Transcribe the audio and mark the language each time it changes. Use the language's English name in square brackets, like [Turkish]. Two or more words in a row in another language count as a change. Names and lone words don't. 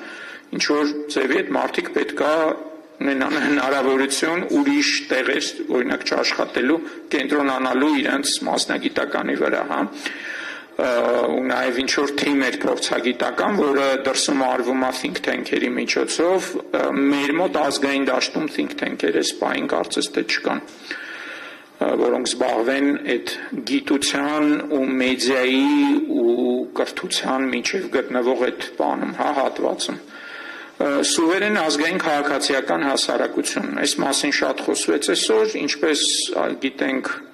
[Armenian] ինչ որ ձևի այդ մարդիկ պետքա ունենան հնարավորություն ուրիշ տեղեր, օրինակ չաշխատելու, կենտրոնանալու իրենց մասնագիտականի վրա, ու նաև ինչ որ թիմ էր փորձագիտական, որը դրսում արվում է [English] think tank- [Armenian] երի միջոցով, մեր մոտ ազգային դաշտում [English] think tank- [Armenian] երը սպային կարծես թե չկան, որոնք զբաղվեն այդ գիտության ու մեդիայի ու կրթության միջև գտնվող այդ բանում, հատվածում։ Սուվերեն ազգային քաղաքացիական հասարակություն, այս մասին շատ խոսվեց այսօր, ինչպես գիտենք